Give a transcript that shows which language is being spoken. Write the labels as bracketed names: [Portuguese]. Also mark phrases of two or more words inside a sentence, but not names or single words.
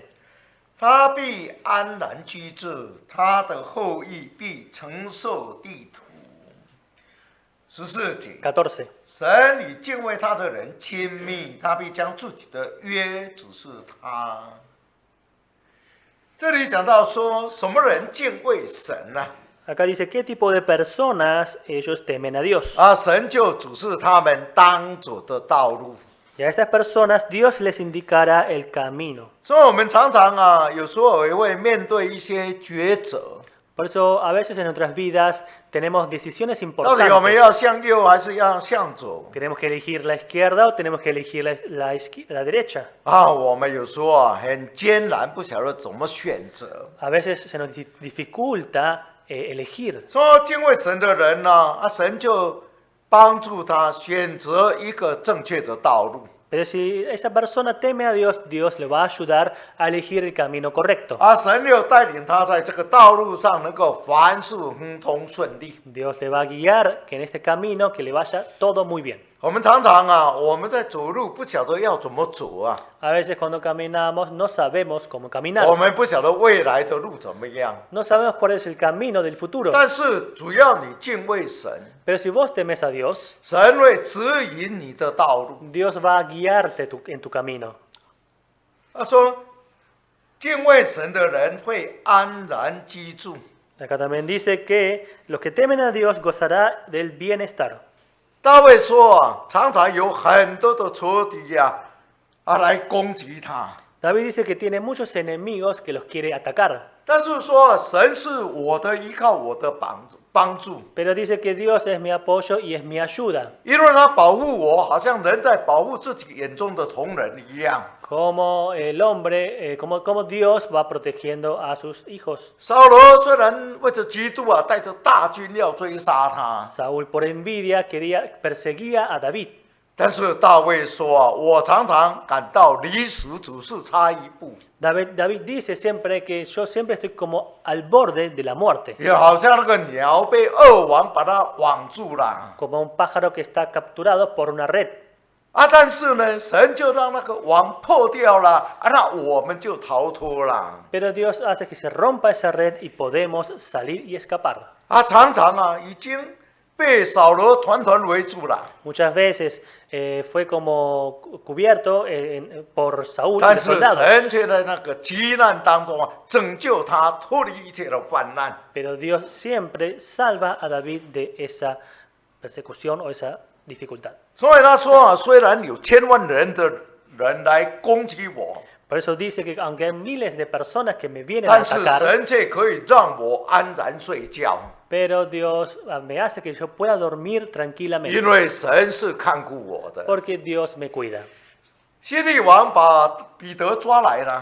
[Chinese] 他必安然居住，他的后裔必承受地土。 14节， [Spanish] 14. [Chinese] 神与敬畏他的人亲密，他必将自己的约指示他。这里讲到说，什么人敬畏神呢、 [Spanish] Acá dice qué tipo de personas ellos temen a Dios. [Chinese] 神就指示他们当走的道路。 [Spanish] Y a estas personas Dios les indicará el camino. [Chinese] 所以我们常常有时候也会面对一些抉择， [Spanish] Por eso a veces en nuestras vidas tenemos decisiones [Chinese] 到底我们 [Spanish] importantes. [Chinese] 要向右还是要向左 [Spanish] Tenemos que elegir la izquierda o tenemos que elegir la derecha. [Chinese] 我们有时候很艰难，不晓得怎么选择。 [Spanish] A veces se nos dificulta elegir. [Chinese] 说敬畏神的人呢，神就帮助他选择一个正确的道路。 [Spanish] Pero si esa persona teme a Dios, Dios le va a ayudar a elegir el camino correcto. [Chinese] 神又带领他在这个道路上能够凡事亨通顺利。 [Spanish] Dios le va a guiar que en este camino que le vaya todo muy bien. [Chinese] 我们常常我们在走路不晓得要怎么走啊， [Spanish] A veces cuando caminamos no sabemos cómo caminar. [Chinese] 我们不晓得未来的路怎么样。 [Spanish] No sabemos cuál es el camino del futuro. [Chinese] 但是主要你敬畏神， [Spanish] Pero si vos temes a Dios, [Chinese] 神会指引你的道路。 [Spanish] Dios va a guiarte en tu camino. [Chinese] 他说，敬畏神的人会安然居住。 [Spanish] Acá también dice que los que temen a Dios gozará del bienestar. [Chinese] 大卫说常常有很多的仇敌来攻击他。 [Spanish] David dice que tiene muchos enemigos que los quiere atacar. [Chinese] 但是说神是我的依靠，我的帮助， [Spanish] Pero dice que Dios es mi apoyo y es mi ayuda. [Chinese] 因为他保护我，好像人在保护自己眼中的同人一样。 [Spanish] Como el hombre, como Dios va protegiendo a sus hijos. [Chinese] 扫罗虽然为着基督带着大军要追杀他， [Spanish] Saúl por envidia perseguía a David. [Chinese] 但是大卫说我常常感到离死只是差一步， [Spanish] David dice siempre que yo siempre estoy como al borde de la muerte. [Chinese] 也好像那个鸟被恶王把它网住了。 [Spanish] Como un pájaro que está capturado por una red. [Chinese] 但是呢，神就让那个网破掉了，那我们就逃脱了。 [Spanish] Pero Dios hace que se rompa esa red y podemos salir y escapar. [Chinese] 常常已经被扫罗团团围住了。 [Spanish] Muchas veces fue como cubierto por Saúl y [Chinese] 但 [Spanish] los [Chinese] 是 [Spanish] soldados. [Chinese] 神却在那个急难当中拯救他，脱离一切的患难。 [Spanish] Pero Dios siempre salva a David de esa persecución o esa dificultad. [Chinese] 所以他说虽然有千万人的人来攻击我， [Spanish] Por eso dice que aunque hay miles de personas que me vienen a [Chinese] 但是 [Spanish] atacar, [Chinese] 神却可以让我安然睡觉， [Spanish] pero Dios me hace que yo pueda dormir tranquilamente. [Chinese] 因为神是看顾我的。 [Spanish] Porque Dios me cuida. [Chinese] 希律王把彼得抓来了，